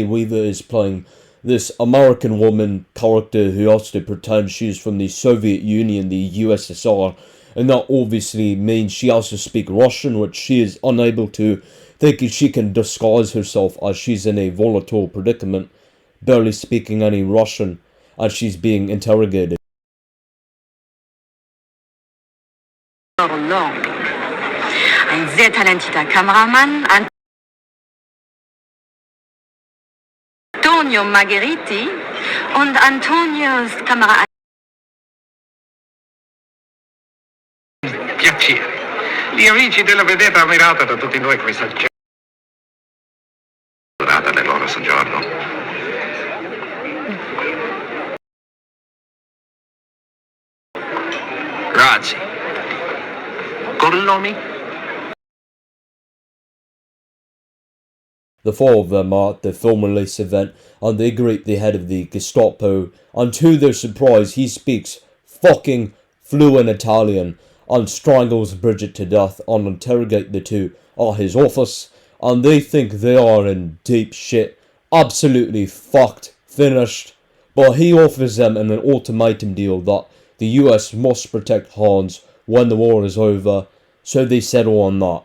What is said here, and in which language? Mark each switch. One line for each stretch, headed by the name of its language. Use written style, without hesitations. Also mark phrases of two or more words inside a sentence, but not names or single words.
English: Weaver is playing this American woman character who has to pretend she's from the Soviet Union, the USSR, and that obviously means she has to speak Russian, which she is unable to, thinking she can disguise herself as she's in a volatile predicament, barely speaking any Russian, as she's being interrogated.
German: Laurent, ein sehr talentierter Kameramann, Antonio Margheriti und Antonios Kamera.
Italian: Piacere. Gli amici della vedetta ammirata da tutti noi questa giornata del loro soggiorno. Grazie. Corlomi?
English: The four of them are at the film release event, and they greet the head of the Gestapo, and to their surprise he speaks fucking fluent Italian and strangles Bridget to death and interrogate the two at his office, and they think they are in deep shit, absolutely fucked, finished, but he offers them an ultimatum deal that the US must protect Hans when the war is over, so they settle on that.